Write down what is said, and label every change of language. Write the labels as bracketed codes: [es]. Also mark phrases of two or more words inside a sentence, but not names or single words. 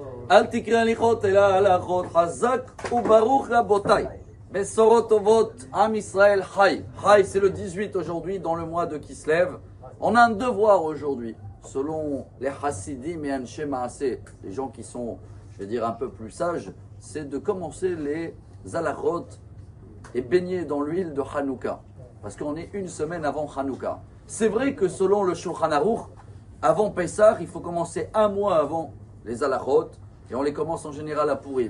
[he] אל תקרא הליכות אלא הלכות, חזק וברוך רבותיי. בשורות טובות, עם ישראל חי. Chai, [fr] c'est le 18 aujourd'hui, dans le mois de Kislev. On a un devoir aujourd'hui, selon les Hasidim et [he] אנשי מעשה, [fr] les gens qui sont, je vais dire, un peu plus sages, c'est de commencer les Zalachot et baigner dans l'huile de Hanouka. Parce qu'on est une semaine avant Hanouka. C'est vrai que selon le Shulchan Aruch, avant Pessah, il faut commencer un mois avant les Zalachot, et on les commence en général à Purim.